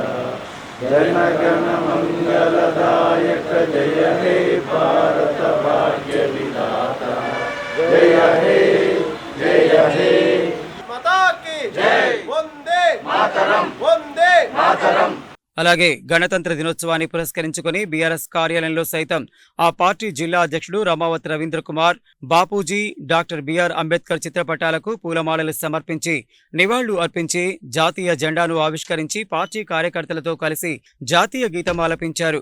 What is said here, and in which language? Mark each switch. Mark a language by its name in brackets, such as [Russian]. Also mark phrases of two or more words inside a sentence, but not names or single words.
[Bangla] জনগণ মঙ্গলদায়ক জয় হে ভারত ভাগ্য বিধাতা জয় হে [Hindi] माता की जय वंदे मातरम वंदे मातरम. [Telugu] అలాగే గణతంత్ర దినోత్సవాన్ని పురస్కరించుకుని బీఆర్ఎస్ కార్యాలయంలో సైతం ఆ పార్టీ జిల్లా అధ్యక్షుడు రమావతి రవీంద్ర కుమార్, బాపూజీ, డాక్టర్ బిఆర్ అంబేద్కర్ చిత్రపటాలకు పూలమాలలు సమర్పించి నివాళులు అర్పించి జాతీయ జెండాను ఆవిష్కరించి పార్టీ కార్యకర్తలతో కలిసి జాతీయ గీతం ఆలపించారు.